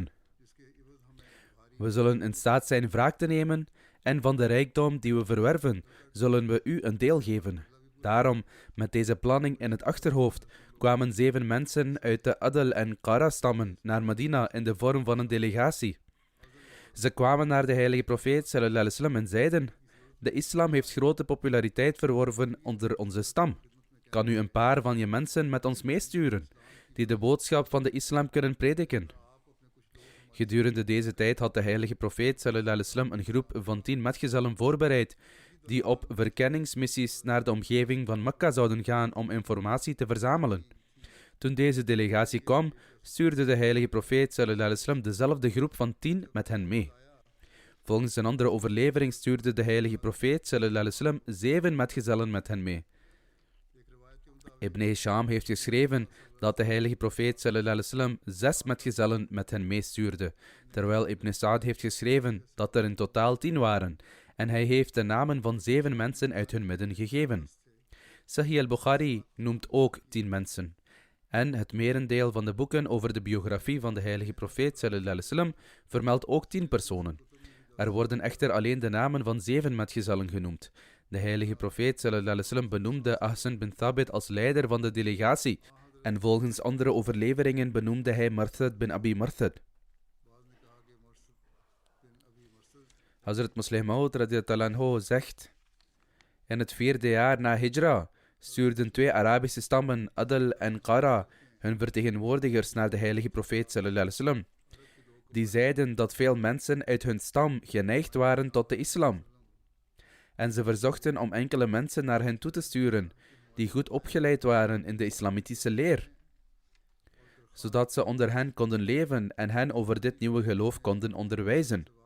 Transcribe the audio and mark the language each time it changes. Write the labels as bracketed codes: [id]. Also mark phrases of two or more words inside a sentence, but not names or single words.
[nl] We zullen in staat zijn wraak te nemen en van de rijkdom die we verwerven, zullen we u een deel geven. Daarom, met deze planning in het achterhoofd, kwamen 7 mensen uit de Adl en Qara stammen naar Medina in de vorm van een delegatie. Ze kwamen naar de heilige profeet [ar] صلى الله عليه وسلم [nl] en zeiden: de islam heeft grote populariteit verworven onder onze stam. Kan u een paar van je mensen met ons meesturen, die de boodschap van de islam kunnen prediken? Gedurende deze tijd had de heilige profeet [ar] صلى الله عليه وسلم [nl] een groep van 10 metgezellen voorbereid, die op verkenningsmissies naar de omgeving van Mekka zouden gaan om informatie te verzamelen. Toen deze delegatie kwam, stuurde de heilige profeet [ar] صلى الله عليه وسلم [nl] dezelfde groep van 10 met hen mee. Volgens een andere overlevering stuurde de heilige profeet [ar] صلى الله عليه وسلم [nl] 7 metgezellen met hen mee. Ibn Hisham heeft geschreven dat de heilige profeet [ar] صلى الله عليه وسلم [nl] 6 metgezellen met hen meestuurde, terwijl Ibn Sa'd heeft geschreven dat er in totaal 10 waren, en hij heeft de namen van 7 mensen uit hun midden gegeven. Sahih al-Bukhari noemt ook 10 mensen. En het merendeel van de boeken over de biografie van de heilige profeet [ar] صلى الله عليه وسلم [nl] vermeldt ook 10 personen. Er worden echter alleen de namen van 7 metgezellen genoemd. De heilige profeet [ar] صلى الله عليه وسلم [nl] benoemde Ahsan bin Thabit als leider van de delegatie en volgens andere overleveringen benoemde hij Marthad bin Abi Marthad. Hazrat Muslih Maud [ar] رضي الله عنه [nl] zegt: in het 4e jaar na Hijra stuurden 2 Arabische stammen, Adl en Qara, hun vertegenwoordigers naar de heilige profeet [ar] صلى الله عليه وسلم. [nl] Die zeiden dat veel mensen uit hun stam geneigd waren tot de islam. En ze verzochten om enkele mensen naar hen toe te sturen, die goed opgeleid waren in de islamitische leer, zodat ze onder hen konden leven en hen over dit nieuwe geloof konden onderwijzen.